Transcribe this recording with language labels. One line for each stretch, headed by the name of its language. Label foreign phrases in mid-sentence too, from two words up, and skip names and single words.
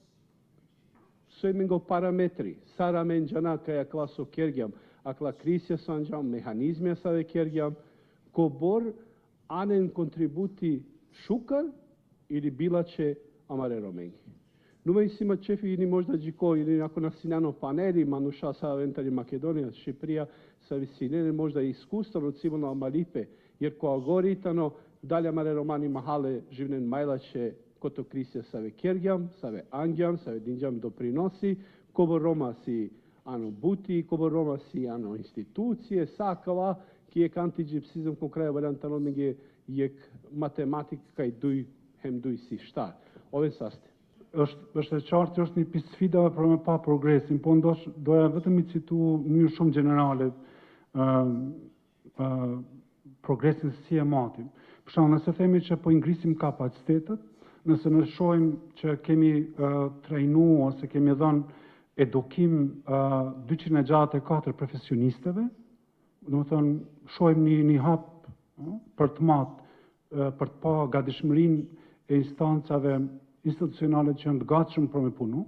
Romany: sojmengo parametri, saramen jana kaja klaso kergjam, akla krisja sanjam, mehanizmja save kergjam, ko bor anen kontributi šukar ili bilače amare romengi. Numai sima čefi ili možda džiko ili ako nasinano paneli, manuša sa ventari Makedonija, Šipria, sa visinene možda iskustvo od civilno amalipe, jer ko agoritano dalje amare romani mahale živnen majlače koto krisja save kergjam, save angjam, save dinđam doprinosi, kobo Roma si ano buti, kobo Roma si ano institucije, sakava, ki je antigjipsizëm ku kraja variantano me jek matematika i duj hem duj si shtar. Ove saste.
Albanian: Është e qartë që është një pjesë sfidave për me pa progresin, po doja vetëm i citu një shumë generale progresin si e matim. Për shkak nëse themi që po ngrisim kapacitetet, nëse ne shohim që kemi trajnu ose kemi dhënë edukim 264 profesionisteve, do të thonë shohim një hap për të matë për të pa gatishmërinë e instancave institucionale që janë të gatshëm për me punu.